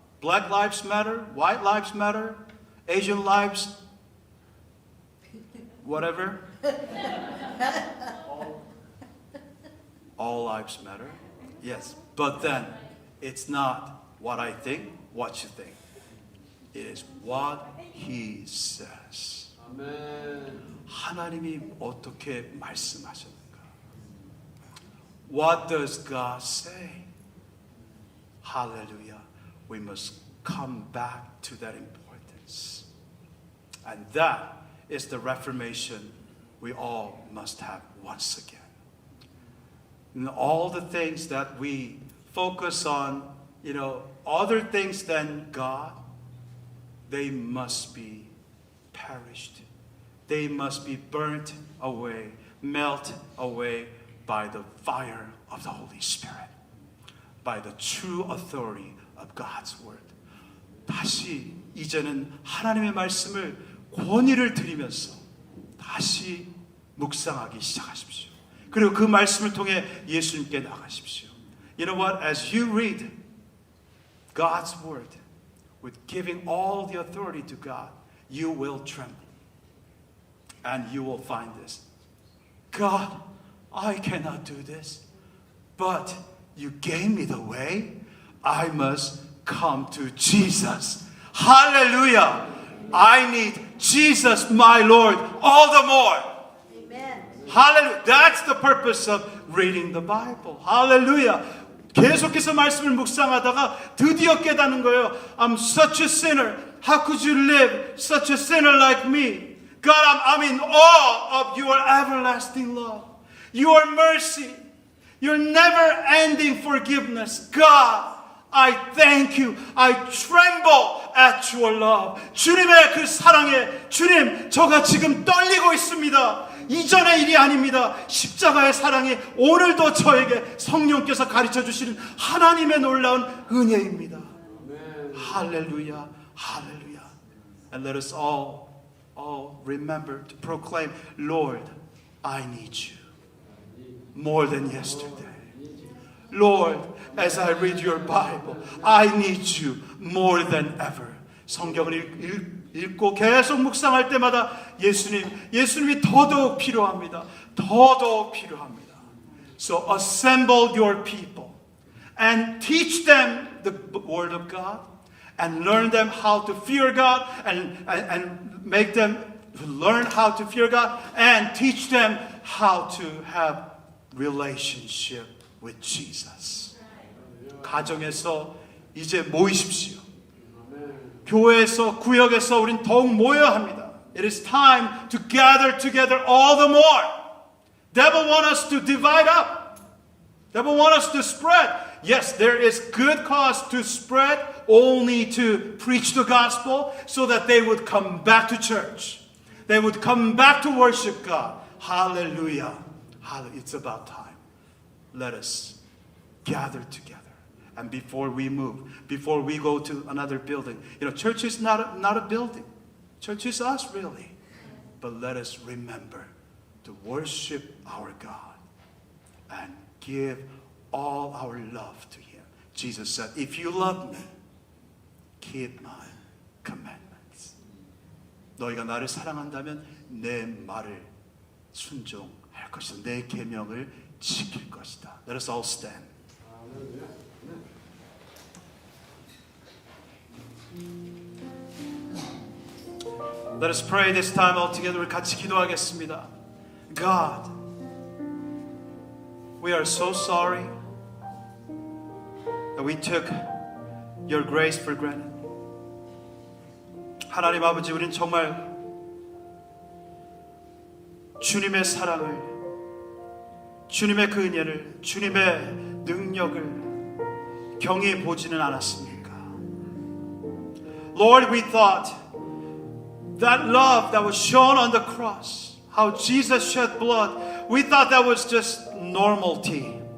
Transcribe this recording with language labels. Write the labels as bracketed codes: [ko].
[en] Black lives matter, white lives matter, Asian lives, whatever. All lives matter. Yes, but then it's not what I think, what you think. It is what He says. [ko] 아멘. 하나님이 어떻게 말씀하셨는가? [en] What does God say? Hallelujah. We must come back to that importance. And that is the reformation we all must have once again. And all the things that we focus on, other things than God, they must be perished. They must be burnt away, melt away by the fire of the Holy Spirit, by the true authority of God's word. [ko] 다시 이제는 하나님의 말씀을 권위를 드리면서 다시 묵상하기 시작하십시오. 그리고 그 말씀을 통해 예수님께 나가십시오. [en] You know what? As you read God's word with giving all the authority to God, you will tremble. And you will find this. God, I cannot do this, but you gave me the way. I must come to Jesus. Hallelujah. I need Jesus, my Lord, all the more. Amen. Hallelujah. That's the purpose of reading the Bible. Hallelujah. [ko] 계속해서 말씀을 묵상하다가 드디어 깨닫는 거예요. [en] I'm such a sinner. How could you live such a sinner like me? God, I'm in awe of your everlasting love, your mercy, your never-ending forgiveness. God, I thank you. I tremble at your love. [ko] 주님의 그 사랑에 주님, 저가 지금 떨리고 있습니다. 이전의 일이 아닙니다. 십자가의 사랑이 오늘도 저에게 성령께서 가르쳐 주시는 하나님의 놀라운 은혜입니다. 할렐루야, 할렐루야. [en] And let us all remember to proclaim, Lord, I need you more than yesterday. Lord, as I read your Bible, I need you more than ever. [ko] 성경을 읽고 계속 묵상할 때마다 예수님이 더더욱 필요합니다. 더더욱 필요합니다. [en] So assemble your people and teach them the word of God and learn them how to fear God and make them learn how to fear God and teach them how to have relationship with Jesus. [ko] 가정에서 이제 모이십시오. 교회에서 구역에서 우린 더욱 모여야 합니다. [en] It is time to gather together all the more. Devil want us to divide up. Devil want us to spread. Yes, there is good cause to spread, only to preach the gospel so that they would come back to church. They would come back to worship God. Hallelujah. Hallelujah. It's about time. Let us gather together. And before we move, before we go to another building, church is not a building. Church is us, really. But let us remember to worship our God and give all our love to Him. Jesus said, if you love me, keep my commandments. [ko] 너희가 나를 사랑한다면 내 말을 순종할 것이다. 내 계명을 지킬 것이다. [en] Let us all stand. Let us pray this time all together. [ko] 우리 같이 기도하겠습니다. [en] God, we are so sorry that we took your grace for granted. [ko] 하나님 아버지, 우린 정말 주님의 사랑을, 주님의 그 은혜를, 주님의 능력을 경히 보지는 않았습니까? [en] Lord, we thought that love that was shown on the cross, how Jesus shed blood, we thought that was just normality.